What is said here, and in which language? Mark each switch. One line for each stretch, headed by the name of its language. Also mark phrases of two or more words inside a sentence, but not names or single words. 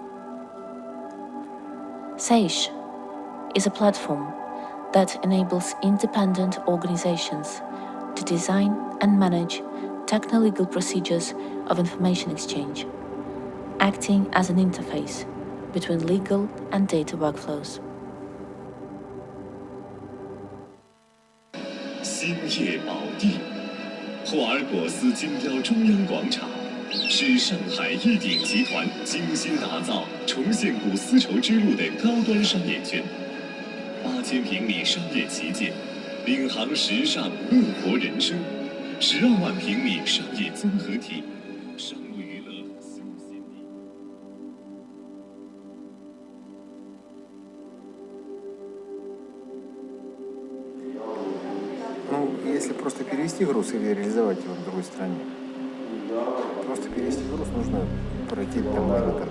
English: Seiche is a platform that enables independent organizations to design and manage techno-legal procedures of information exchange, acting as an interface between legal and data workflows.
Chinese: 兴业宝地，霍尔果斯金雕中央广场是上海一鼎集团精心打造、重现古丝绸之路的高端商业圈。 8000平米商业旗舰，领航时尚，乐活人生，12万平米商业综合体，商务娱乐休闲地。
Russian: Ну, если просто перевести груз или реализовать его в другой стране, просто перевести груз нужно пройти таможенный контроль.